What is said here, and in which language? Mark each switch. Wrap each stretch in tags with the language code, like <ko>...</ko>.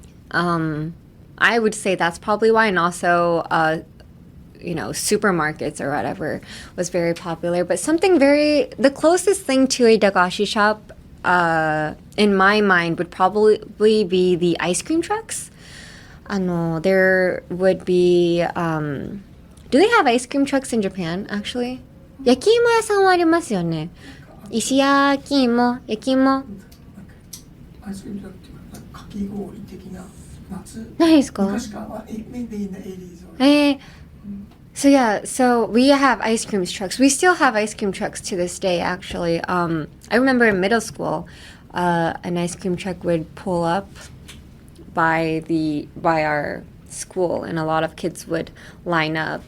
<en>I would say that's probably why, and also, supermarkets or whatever was very popular. But the closest thing to a dagashi shop, in my mind, would probably be the ice cream trucks. There would be, do they have ice cream trucks in Japan, actually?</en> <ja>焼き芋屋さんはありますよね。石焼き芋、焼き芋。アイスクリームっていうか、かき氷的な夏。何ですか？昔からは、</ja> <en>maybe in the 80s. So we have ice cream trucks. We still have ice cream trucks to this day, actually. I remember in middle school, an ice cream truck would pull up by our school, and a lot of kids would line up.</en>